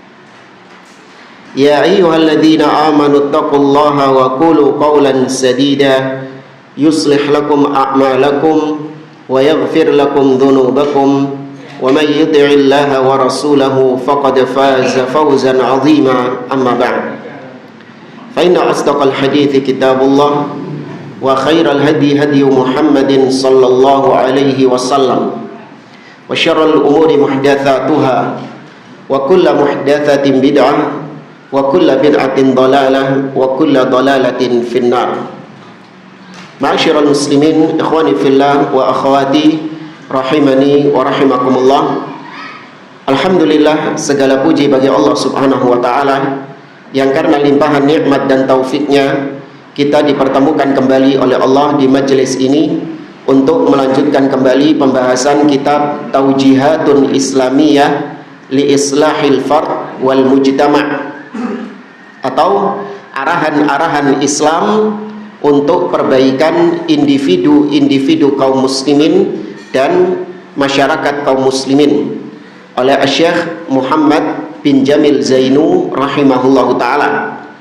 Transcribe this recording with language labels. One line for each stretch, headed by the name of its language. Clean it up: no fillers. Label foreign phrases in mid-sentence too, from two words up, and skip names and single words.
Arabic: يا أيها الذين آمنوا اتقوا الله وقولوا قولا سديدا يصلح لكم أعمالكم ويغفر لكم ذنوبكم ومن يطع الله ورسوله فقد فاز فوزا عظيما. أما بعد فإن أصدق الحديث كتاب الله وخير الهدي هدي محمد صلى الله عليه وسلم وشر الأمور محدثاتها وكل محدثة بدعة وكل بدعة ضلالة وكل ضلالة في النار. معاشر المسلمين إخواني في الله وأخواتي رحمني ورحمكم الله.
Indonesian: Alhamdulillah, segala puji bagi Allah
Arabic: سبحانه وتعالى
Indonesian: yang karena limpahan nikmat dan taufiknya kita dipertemukan kembali oleh Allah di majelis ini untuk melanjutkan kembali pembahasan kitab Taujihatun Islamiyah li Islahil Fard wal Mujtama', atau arahan-arahan Islam untuk perbaikan individu-individu kaum muslimin dan masyarakat kaum muslimin, oleh Syekh Muhammad bin Jamil Zainu
Arabic: رحمه الله تعالى.